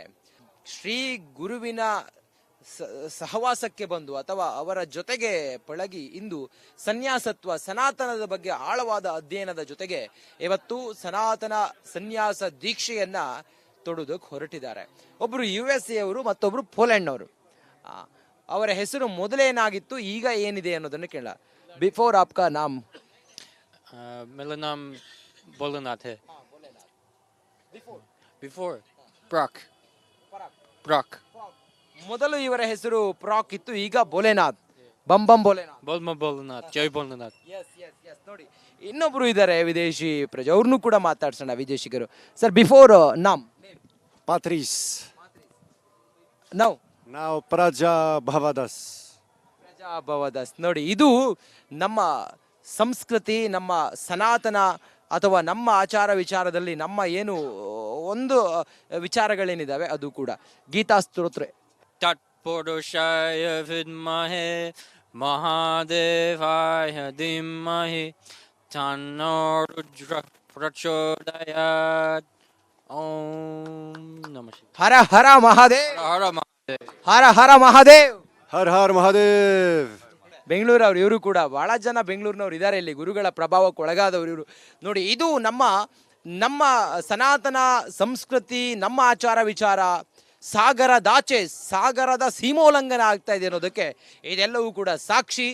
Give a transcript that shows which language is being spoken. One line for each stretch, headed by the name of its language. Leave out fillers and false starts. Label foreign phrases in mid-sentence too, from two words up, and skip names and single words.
Kannada: ಶ್ರೀ ಗುರುವಿನ ಸಹವಾಸಕ್ಕೆ ಬಂದು ಅಥವಾ ಅವರ ಜೊತೆಗೆ ಪಳಗಿ ಇಂದು ಸನ್ಯಾಸತ್ವ, ಸನಾತನದ ಬಗ್ಗೆ ಆಳವಾದ ಅಧ್ಯಯನದ ಜೊತೆಗೆ ಇವತ್ತು ಸನಾತನ ಸನ್ಯಾಸ ದೀಕ್ಷೆಯನ್ನ ತೊಡುವುದಕ್ಕೆ ಹೊರಟಿದ್ದಾರೆ. ಒಬ್ರು USA ಅವರು, ಮತ್ತೊಬ್ರು ಪೋಲೆಂಡ್ನವರು. ಅವರ ಹೆಸರು ಮೊದಲೇನಾಗಿತ್ತು, ಈಗ ಏನಿದೆ ಅನ್ನೋದನ್ನು ಕೇಳ.
Hindi: बिफोर आपका नाम? मेरा नाम भोलेनाथ है. बिफोर प्राक.
Kannada: ಮೊದಲು ಇವರ ಹೆಸರು ಪ್ರಾಕ್ ಇತ್ತು, ಈಗ ಭೋಲೆನಾಥ್. ಬಂಬಂ ಭೋಲೆನಾಥ್. ಭೋಲೆನಾಥ್, ಜೈ ಭೋಲೆನಾಥ್. ನೋಡಿ, ಇನ್ನೊಬ್ರು ಇದ್ದಾರೆ ವಿದೇಶಿ ಪ್ರಜೆ, ಅವ್ರನ್ನೂ ಕೂಡ ಮಾತಾಡ್ಸೋಣ, ವಿದೇಶಿಗರು.
Hindi: सर, बिफोर नाम?
Kannada: Patrice. Now Prajabhavadas. ನೋಡಿ, ಇದು ನಮ್ಮ ಸಂಸ್ಕೃತಿ, ನಮ್ಮ ಸನಾತನ ಅಥವಾ ನಮ್ಮ ಆಚಾರ ವಿಚಾರದಲ್ಲಿ ನಮ್ಮ ಏನು ಒಂದು ವಿಚಾರಗಳೇನಿದಾವೆ ಅದು ಕೂಡ ಗೀತಾ ಸ್ತೋತ್ರ.
Sanskrit: ತತ್ಪುರುಷಾಯ ವಿದ್ಮಹೇ ಮಹಾದೇವಾಯ ಧೀಮಹಿ ತನ್ನೋ ರುದ್ರಃ ಪ್ರಚೋದಯಾತ್. ಓಂ ನಮಃ ಶಿವಾಯ.
Hindi: हर हर महादेव. हर महादेव. हर हर महादेव. हर हर महादेव.
Kannada: ಬೆಂಗಳೂರವ್ರು, ಇವರು ಕೂಡ ಬಹಳ ಜನ ಬೆಂಗಳೂರಿನವ್ರು ಇದ್ದಾರೆ ಇಲ್ಲಿ, ಗುರುಗಳ ಪ್ರಭಾವಕ್ಕೆ ಒಳಗಾದವರು ಇವರು. ನೋಡಿ, ಇದು ನಮ್ಮ ಸನಾತನ ಸಂಸ್ಕೃತಿ, ನಮ್ಮ ಆಚಾರ ವಿಚಾರ ಸಾಗರದಾಚೆ, ಸಾಗರದ ಸೀಮೋಲ್ಲಂಘನ ಆಗ್ತಾ ಇದೆ ಅನ್ನೋದಕ್ಕೆ ಇದೆಲ್ಲವೂ ಕೂಡ ಸಾಕ್ಷಿ.